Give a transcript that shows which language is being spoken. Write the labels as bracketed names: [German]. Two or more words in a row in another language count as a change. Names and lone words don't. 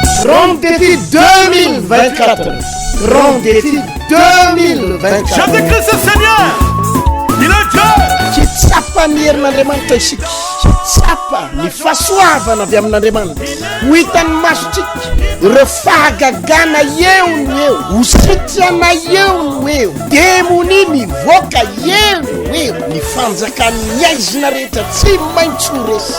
[French] Grand défi 2024. Grand défi 2024. Jésus-Christ est Seigneur. Il est Dieu. [Malagasy] Kitsapa ny herin'Andriamanitra isika. Kitsapa ny fahasoavana avy amin'Andriamanitra. Ho hitan'ny masotsika ireo fahagagana eo ny eo, ho sitrana eo ny eo, demoni mivoaka eo ny eo, ny fanjakan'ny aizina rehetra tsy maintsy ho resy.